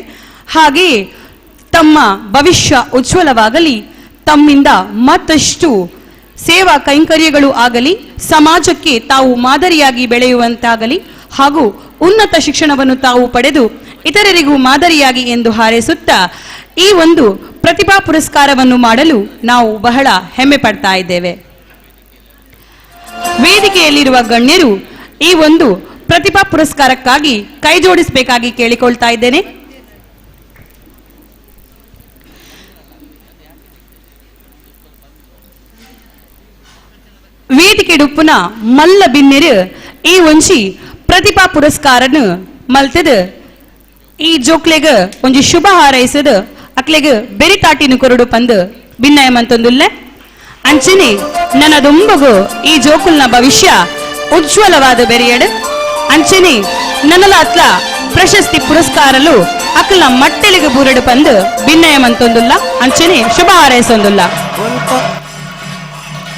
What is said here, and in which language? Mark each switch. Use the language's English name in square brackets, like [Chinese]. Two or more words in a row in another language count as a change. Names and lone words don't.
[Kannada] ಹಾಗೆಯೇ ತಮ್ಮ ಭವಿಷ್ಯ ಉಜ್ವಲವಾಗಲಿ, ತಮ್ಮಿಂದ ಮತ್ತಷ್ಟು ಸೇವಾ ಕೈಂಕರ್ಯಗಳು ಆಗಲಿ, ಸಮಾಜಕ್ಕೆ ತಾವು ಮಾದರಿಯಾಗಿ ಬೆಳೆಯುವಂತಾಗಲಿ ಹಾಗೂ ಉನ್ನತ ಶಿಕ್ಷಣವನ್ನು ತಾವು ಪಡೆದು ಇತರರಿಗೂ ಮಾದರಿಯಾಗಿ ಎಂದು ಹಾರೈಸುತ್ತಾ ಈ ಒಂದು ಪ್ರತಿಭಾ ಪುರಸ್ಕಾರವನ್ನು ಮಾಡಲು ನಾವು ಬಹಳ ಹೆಮ್ಮೆ ಪಡ್ತಾ ಇದ್ದೇವೆ. ವೇದಿಕೆಯಲ್ಲಿರುವ ಗಣ್ಯರು ಈ ಒಂದು ಪ್ರತಿಭಾ ಪುರಸ್ಕಾರಕ್ಕಾಗಿ ಕೈ ಜೋಡಿಸಬೇಕಾಗಿ ಕೇಳಿಕೊಳ್ತಾ ಇದ್ದೇನೆ. [Tulu] ವೇದಿಕೆ ಡುಪ್ಪುನ ಮಲ್ಲ ಬಿನ್ನೆರು ಈ ಒಂಜಿ ಪ್ರತಿಭಾ ಪುರಸ್ಕಾರನು ಮಲ್ತದ ಈ ಜೋಕ್ಲೆಗ ಒಂಜಿ ಶುಭ ಹಾರೈಸದ ಅಕ್ಲೆಗ ಬೆರಿತಾಟಿನ ಕೊರಡು ಪಂದು ಭಿನ್ನಯ ಮಂತೊಂದುಲ್ಲೆ ಅಂಚನೆ ನನ್ನದೊಂಬಗು ಈ ಜೋಕುಲ್ನ ಭವಿಷ್ಯ ಉಜ್ವಲವಾದ ಬೆರೆಯಡು ಅಂಚನೆ ನನ್ನಲ ಅತ್ಲ ಪ್ರಶಸ್ತಿ ಪುರಸ್ಕಾರಲು ಅಕ್ಲ ಮಟ್ಟೆಲಿಗೆ ಬೂರಡು ಪಂದು ಭಿನ್ನಯ ಮಂತೊಂದುಲ್ಲ ಅಂಚನೆ ಶುಭ ಹಾರೈಸೊಂದುಲ್ಲ.